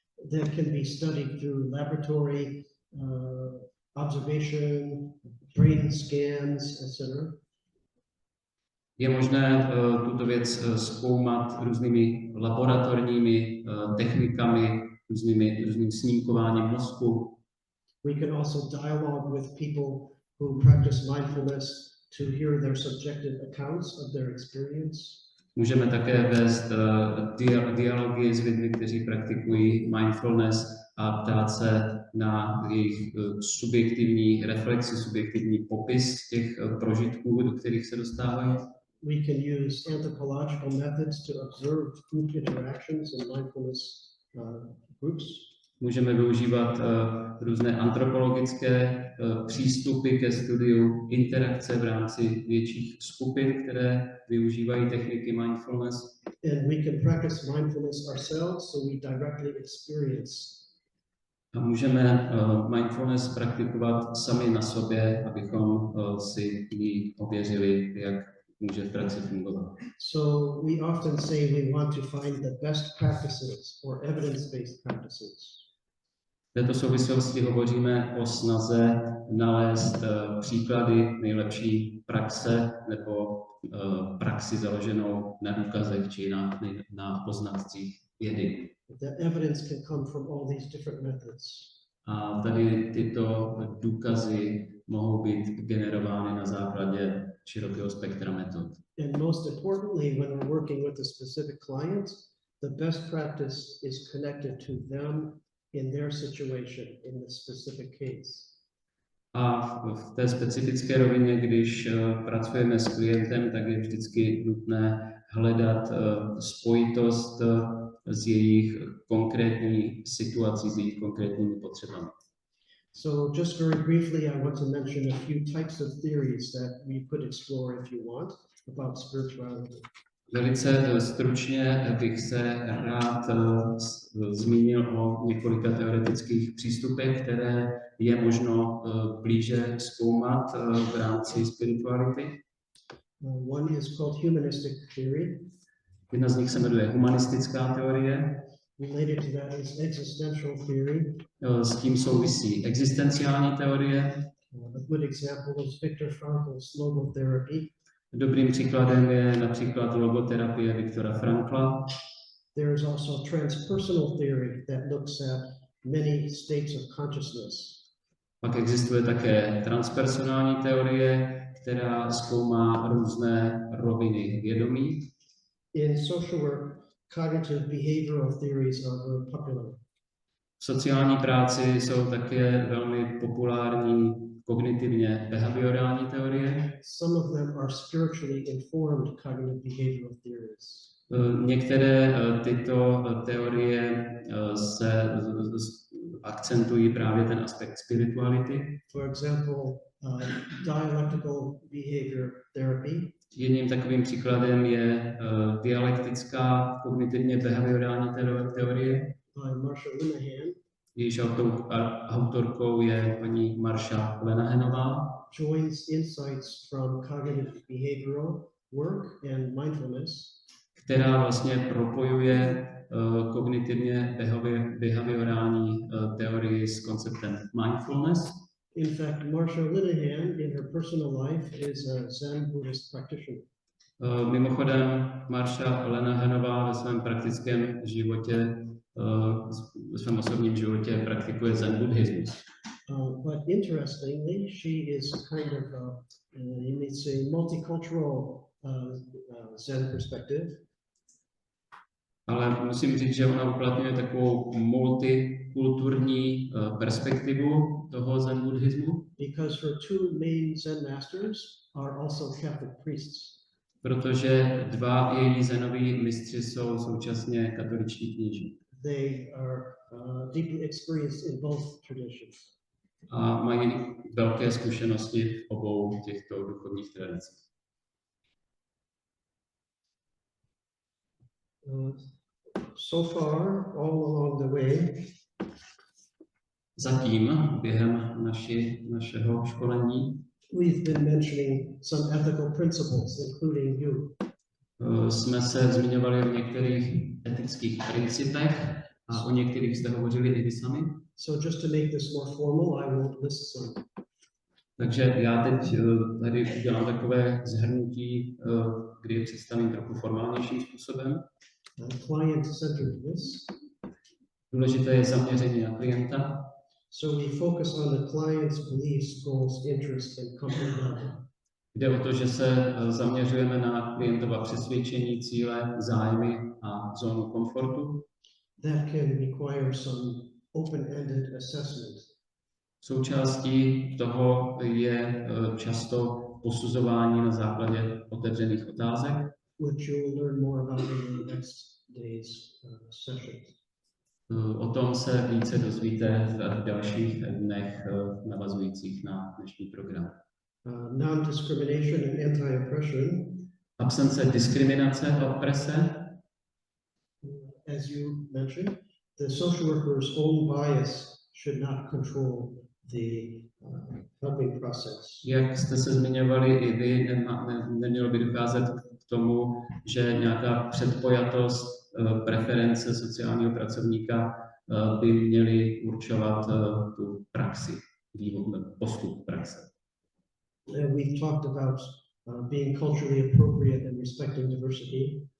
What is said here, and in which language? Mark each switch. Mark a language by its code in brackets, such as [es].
[en] That can be studied through laboratory observation, brain scans, etc. [cs] Je možné tuto věc zkoumat různými laboratorními technikami, různým snímkováním mozku. [en] We can also dialogue with people who practice mindfulness to hear their subjective accounts of their experience. [cs] Můžeme také vést dialogy s lidmi, kteří praktikují mindfulness a ptát se na jejich subjektivní reflexi, subjektivní popis těch prožitků, do kterých se dostávají. [en] We can use anthropological methods to observe group interactions in mindfulness groups. [cs] Můžeme využívat různé antropologické přístupy ke studiu interakce v rámci větších skupin, které využívají techniky mindfulness. [en] And we can practice mindfulness ourselves, so we directly experience. [cs] A můžeme mindfulness praktikovat sami na sobě, abychom si ji ověřili, jak může v praxi fungovat. [en] So we often say we want to find the best practices or evidence-based practices. [cs] V této souvislosti hovoříme o snaze nalézt příklady nejlepší praxe nebo praxi založenou na důkazech či na poznatcích vědy. [en] The evidence can come from all these different methods. [cs] A tady tyto důkazy mohou být generovány na základě širokého spektra metod. [en] And most importantly, when we're working with a specific client, the best practice is connected to them in their situation, in the specific case. [cs] A v té specifické rovině, když pracujeme s klientem, tak je vždycky nutné hledat spojitost s jejich konkrétní situací, s jejich konkrétními potřebami. [en] So just very briefly, I want to mention a few types of theories that we could explore if you want about spirituality. [cs] Velice stručně bych se rád zmínil o několika teoretických přístupech, které je možno blíže zkoumat v rámci spirituality. [en] One is called humanistic theory. [cs] Jedna z nich se jmenuje humanistická teorie. [en] Related to that is existential theory. [cs] S tím souvisí existenciální teorie. [en] A good example is Viktor Frankl's logotherapy. [cs] Dobrým příkladem je například logoterapie Viktora Frankla. [en] There is also transpersonal theory that looks at many states of consciousness. [cs] Pak existuje také transpersonální teorie, která zkoumá různé roviny vědomí. [en] In social work, cognitive behavioral theories are very popular. [cs] V sociální práci jsou také velmi populární kognitivně behaviorální teorie. [en] Some of them are spiritually informed cognitive behavioral theories. [cs] Některé tyto teorie se akcentují právě ten aspekt spirituality. [en] For example, dialectical behavior therapy. [cs] Jedním takovým příkladem je dialektická kognitivně behaviorální teorie. [en] By Marsha Linehan. [cs] Jejíž autorkou je paní Marsha Lenahanová. [en] Joins insights from cognitive behavioral work and mindfulness. [cs] Která vlastně propojuje kognitivně behaviorální teorii s konceptem mindfulness. [en] In fact, Marsha Linehan in her personal life is a Zen Buddhist practitioner. [cs] Mimochodem, Marsha Lenahanová ve svém praktickém životě, ve svém osobním životě praktikuje Zen buddhismus. [en] But interestingly, she is kind of, you may say, multicultural Zen perspective. [cs] Ale musím říct, že ona uplatňuje takovou multikulturní perspektivu toho Zen buddhismu. [en] Because her two main Zen masters are also Catholic priests. [cs] Protože dva její zenoví mistři jsou současně katoličtí kněží. [en] They are deeply experienced in both traditions. [cs] A mají velké zkušenosti v obou těchto duchovních tradicích. [en] So far, all along the way, [cs] Zatím během našeho školení [en] we've been mentioning some ethical principles, including you. [cs] Jsme se zmiňovali o některých etických principech a o některých jste hovořili i vy sami. [en] So just to make this more formal, I will list some. [cs] Takže já teď tady udělám takové shrnutí, kdy je představím trochu formálnějším způsobem. [en] Client-centeredness. [cs] Důležité je zaměření na klienta. [en] So we focus on the client's beliefs, goals, interests, and company value. [cs] Jde o to, že se zaměřujeme na klientova přesvědčení, cíle, zájmy a zónu komfortu. [en] That can require some open-ended assessment. [cs] Součástí toho je často posuzování na základě otevřených otázek, [en] which you will learn more about in the next day's sessions. [cs] O tom se více dozvíte v dalších dnech navazujících na dnešní program. [en] Non-discrimination and anti-oppression. [cs] Absence diskriminace a oprese. [en] As you mentioned, the social worker's own bias should not control the helping process. [cs] Jak jste se zmiňovali i vy, nemělo by docházet k tomu, že nějaká předpojatost, preference sociálního pracovníka by měly určovat tu praxi, postup praxe. [en] We've talked about being culturally appropriate and respecting diversity.